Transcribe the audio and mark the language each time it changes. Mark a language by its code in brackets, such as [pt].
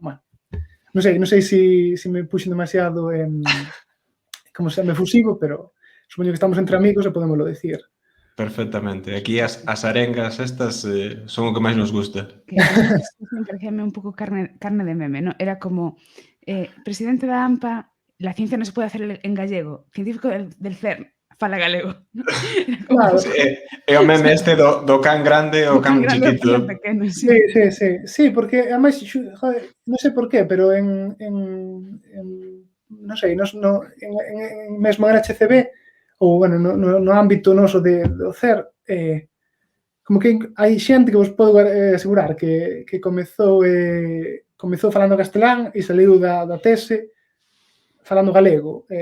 [gl] Bueno, non sei se me puxen demasiado como se me fusivo, pero supoño que estamos entre amigos e podémoslo decir. Perfectamente. Aquí as arengas estas son o que máis nos gusta. Que parecíame un pouco carne de meme, ¿no? Era como, presidente da AMPA, [es] la ciencia no se puede hacer en gallego, científico del CERN, [gl] fala galego. Claro. É o meme este do can grande o can chiquito. Pequeno, sí. Sí, porque ademais, joder, non sei por qué, pero non sei, mesmo en HCB, ou, bueno, no ámbito noso do CER, como que hai xente que vos podo asegurar que comezou falando castelán e saliu da tese falando galego.